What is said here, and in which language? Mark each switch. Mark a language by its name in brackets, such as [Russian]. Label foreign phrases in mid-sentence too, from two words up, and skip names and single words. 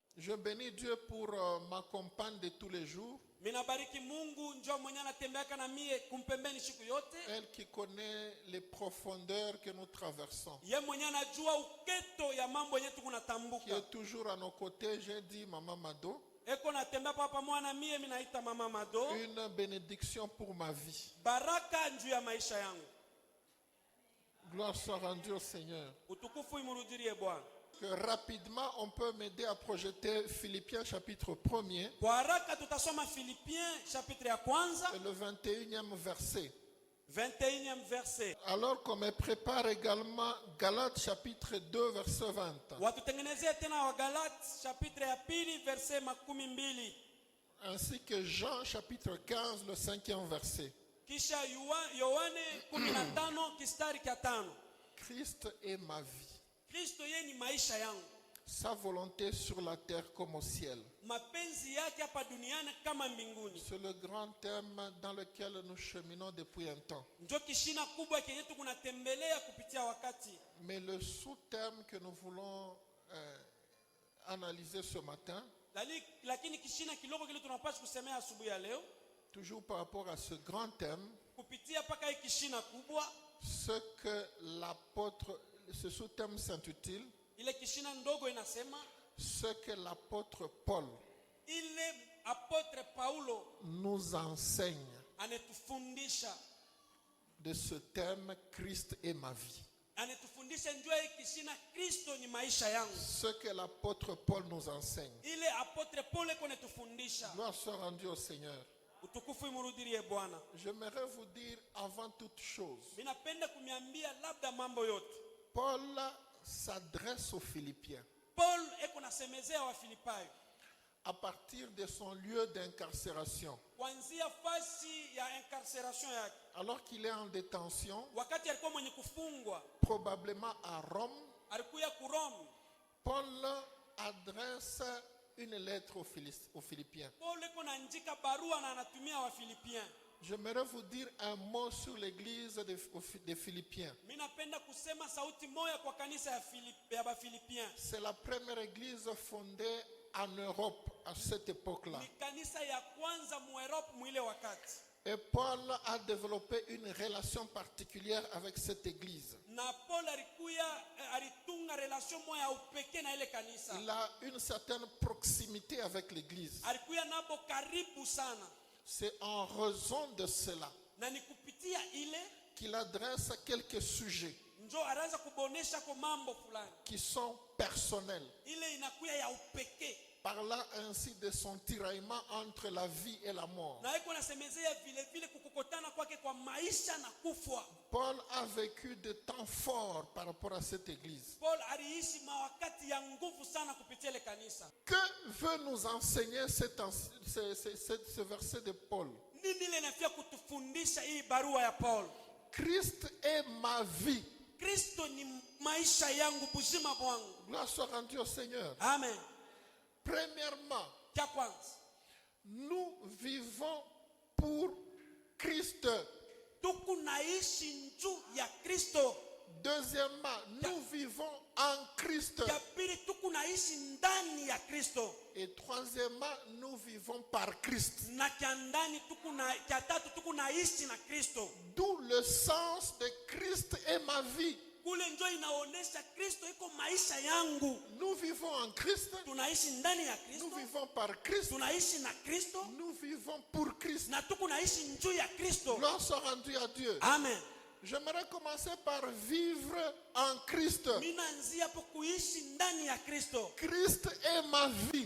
[French] Je bénis Dieu pour ma compagne de tous les jours. [Swahili] Minabariki Mungu njoo mwenye anatembeaka na mie kumpembeni siku yote. [French] Elle qui connaît les profondeurs que nous traversons. [Swahili] Ye mwenye anajua uketo ya mambo yetu [French] Qui [Swahili] kunatambuka. [French] est toujours à nos côtés. J'ai dit Maman Mado. [Swahili] Eko natembea papa mwana mie minaita mama Mado. [French] Une bénédiction pour ma vie. [Swahili] Baraka njuu ya maisha yangu. [French] Gloire soit rendue au Seigneur. [Swahili] Utukufu imurudirie Bwana. [French] Que rapidement on peut m'aider à projeter Philippiens chapitre 1er. [Swahili] Kwa haraka tutasoma Philippiens chapitre ya kwanza. [French] Et le 21e verset. 21e verset. Alors qu'on me prépare également Galates chapitre 2 verset 20. [Swahili] Watutengenezea tena wa Galates chapitre ya pili verset 12. [French] Ainsi que Jean chapitre 15 le 5e verset. [Swahili] Kisha Yohane 15 kistari cha 5. [French] Christ est ma vie. [Swahili] Kristo yeye ni maisha yangu. [French] Sa volonté sur la terre comme au ciel. [Swahili] Mapenzi yake hapa duniani kama mbinguni. [French] C'est le grand thème dans lequel nous cheminons depuis un temps. [Swahili] Ndio kishina kubwa kenye tunatembelea kupitia wakati. [French] Mais le sous-thème que nous voulons analyser ce matin, [Swahili] Lakini kishina kidogo kile tunapaswa kusemea asubuhi ya leo, [French] toujours par rapport à ce grand thème, [Swahili] kupitia paka hii kishina kubwa, [French] ce que l'apôtre, ce sous-thème s'intitule, [Swahili] ile kishina ndogo inasema, [French] ce que l'apôtre Paul [Swahili] ile apotre Paulo [French] nous enseigne [Swahili] anetufundisha [French] de ce thème, Christ est ma vie. [Swahili] Anetufundisha njoo hii kishina Kristo ni maisha yangu. [French] Ce que l'apôtre Paul nous enseigne. [Swahili] Ile apotre Paulo konetufundisha. [French] Gloire soit rendue au Seigneur. [Swahili] Utukufu imurudirie Bwana. [French] J'aimerais vous dire avant toute chose, [Swahili] Ninapenda kumiambia labda mambo yote. [French] Paul s'adresse aux Philippiens [Swahili] Paul eko nasemezea wa Filipayo [French] à partir de son lieu d'incarcération. [Swahili] kuanzia fasi ya incarceration yake. [French] Alors qu'il est en détention, [Swahili] Wakati alikuwa mwenye kufungwa, [French] probablement à Rome, [Swahili] alikuya ku Rome. [French] Paul adresse une lettre aux Philippiens. [Swahili] Paul eko naandika barua na anatumia wa Filipiens. [French] J'aimerais vous dire un mot sur l'église des Philippiens. [Swahili] Minapenda kusema sauti moja kwa kanisa ya Bafilipiens. [French] C'est la première église fondée en Europe à cette époque-là. [Swahili] Ni kanisa ya kwanza mu Europe mwile wakati. [French] Et Paul a développé une relation particulière avec cette église. [Swahili] Na Paul alitunga relation moja ya upekee na ile kanisa. [French] Il a une certaine proximité avec l'église. [Swahili] Alikuya nabo karibu sana. [French] C'est en raison de cela [Swahili] Na ni kupitia ile [French] qu'il adresse quelques sujets [Swahili] njo anaanza kubonesha kwa mambo fulani. [French] qui sont personnels, [Swahili] Ile inakuya ya upekee. [French] parlant ainsi de son tiraillement entre la vie et la mort. [Swahili] Na iko nasemezea vile vile kukokotana kwake kwa maisha na kufa. [French] Paul a vécu de temps forts par rapport à cette église. [Swahili] Paul aliishi mawakati ya nguvu sana kupitia ile kanisa. [French] Que veut nous enseigner ce verset de Paul? [Swahili] Nini ile inafia kutufundisha hii barua ya Paul? [French] Christ est ma vie. [Swahili] Kristo ni maisha yangu, buzima bwangu. [French] Gloire soit rendue au Seigneur. Amen. Premièrement, [Swahili] Cha kwanza, [French] nous vivons pour Christ. [Swahili] tukunaishi njuu ya Kristo. [French] Deuxièmement, nous vivons en Christ. [Swahili] Ya pili, tukunaishi ndani ya Kristo. [French] Et troisièmement, nous vivons par Christ. [Swahili] Na cha ndani cha tatu tukunaishi na Kristo. [French] D'où le sens de Christ est ma vie. [Swahili] Kule njoo inaonesha Kristo iko maisha yangu. [French] Nous vivons en Christ. [Swahili] Tunaishi ndani ya Kristo. [French] Nous vivons par Christ. [Swahili] Tunaishi na Kristo. [French] Nous vivons pour Christ. [Swahili] Na tukunaishi njuu ya Kristo. [French] Gloire soit rendue à Dieu. Amen. J'aimerais commencer par vivre en Christ. [Swahili] Minaanzia hapo kuishi ndani ya Kristo. [French] Christ est ma vie.